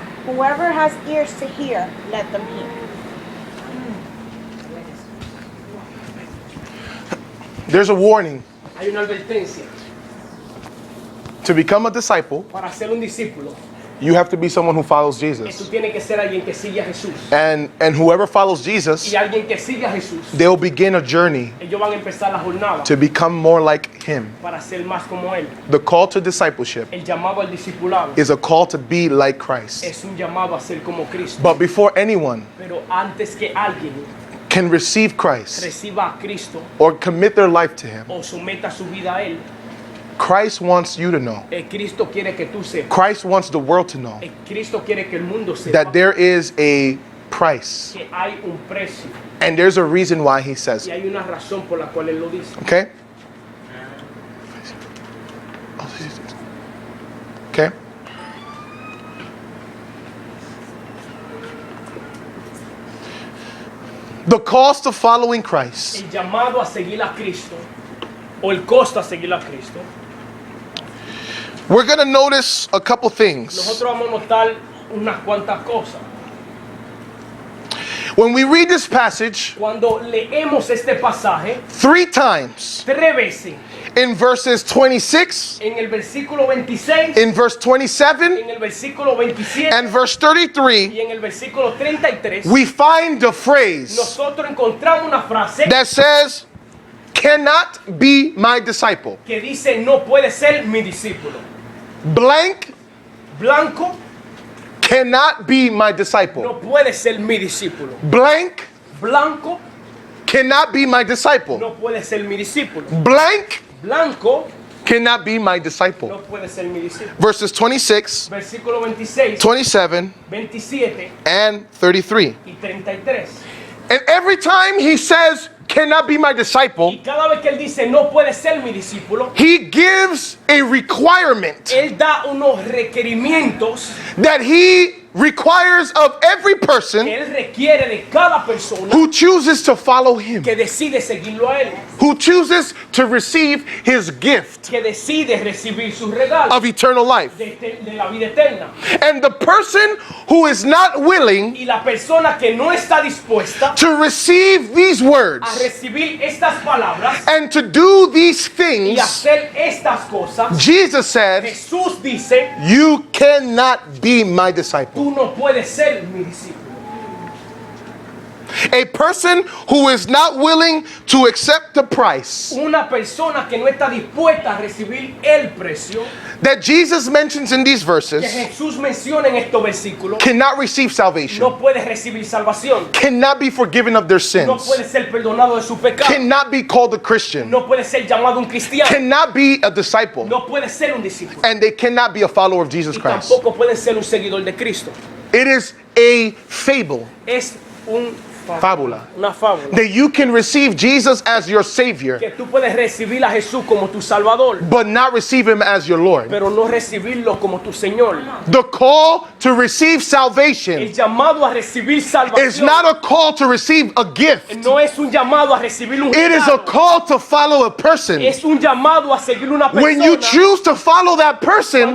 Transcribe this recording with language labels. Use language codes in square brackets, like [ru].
[en] Whoever has ears to hear, let them hear. There's a warning. [es] Hay una advertencia. [en] To become a disciple, [es] Para ser un discípulo, [en] you have to be someone who follows [es] tú [en] Jesus. [es] tienes que ser alguien que sigue a Jesús. [en] And whoever follows Jesus, [es] Y alguien que sigue a Jesús, [en] they'll begin a journey [es] ellos van a empezar la jornada [en] to become more like him. [es] para ser más como Él. [en] The call to discipleship [es] El llamado al discipulado [en] is a call to be like Christ. [es] es un llamado a ser como Cristo. [en] But before anyone [es] Pero antes que alguien [en] can receive Christ [es] reciba a Cristo [en] or commit their life to him, [es] o someta su vida a Él, [en] Christ wants you to know. [es] Cristo quiere que tú sepas. [en] Christ wants the world to know [es] Cristo quiere que el mundo sepa [en] that there is a price. [es] que hay un precio [en] And there's a reason why he says [es] y [en] it. [es] hay una razón por la cual Él lo dice. [en] Okay? Okay? The cost of following Christ [es] El llamado a seguir a Cristo o el costo a seguir a Cristo. [en] we're going to notice a couple things. [es] Nosotros vamos a notar unas cuantas cosas. [en] When we read this passage [es] Cuando leemos este pasaje [en] 3 times, [es] 3 veces, [en] in verses 26, [es] en el versículo 26, [en] in verse 27, [es] en el versículo 27 [en] and verse 33, [es] y en el versículo 33, [en] we find the phrase [es] nosotros encontramos una frase [en] that says, cannot be my disciple. [es] que dice no puede ser mi discípulo. [en] Blank [es] Blanco [en] cannot be my disciple. [es] no puede ser mi discípulo. [en] Blank [es] Blanco [en] cannot be my disciple. [es] no puede ser mi discípulo. [en] Blank [es] Blanco [en] cannot be my disciple. [es] no puede ser mi discípulo. [en] Verses 26, [es] Versículo 26, [en] 27, [es] 27 [en] and 33. [es] y 33. [en] And every time he says, cannot be my disciple, [es] Y cada vez que él dice no puede ser mi discípulo, [en] he gives a requirement [es] él da unos requerimientos [en] that he requires of every person [es] que él requiere de cada persona [en] who chooses to follow him, [es] que decide seguirlo a él, [en] who chooses to receive his gift [es] que decide recibir sus regalos [en] of eternal life. [es] de la vida eterna. [en] And the person who is not willing [es] Y la persona que no está dispuesta [en] to receive these [es] a [en] words [es] recibir estas palabras [en] and to do these [es] y [en] things, [es] hacer estas cosas, [en] Jesus said, [es] Jesús dice, [en] you cannot be my disciple. [es] tú no puedes ser mi discípulo. [en] A person who is not willing to accept the price [es] Una persona que no está dispuesta a recibir el precio [en] that Jesus mentions in these [es] que [en] verses [es] Jesús menciona en estos versículos, [en] cannot receive salvation, [es] no puede recibir salvación, [en] cannot be forgiven of their [es] no [en] sins, [es] puede ser perdonado de su pecado, [en] cannot be called a Christian, [es] no puede ser llamado un cristiano, [en] cannot be a disciple, [es] no puede ser un discípulo [en] and they cannot be a follower of Jesus [es] y [en] Christ. [es] tampoco puede ser un seguidor de Cristo. [en] It is a fable. [es] Es un Fábula. Una fábula. [en] That you can receive Jesus as your Savior, [es] Que tú puedes recibir a Jesús como tu Salvador, [en] but not receive Him as your Lord. [es] pero no recibirlo como tu Señor. [en] The call to receive salvation [es] El llamado a recibir [en] is [es] salvación [en] not a call to receive a gift. [es] no es un llamado a recibir un [en] It is a [es] regalo. [en] call to follow a person. [es] Es un llamado a seguir una persona. [en] When you choose to follow that person,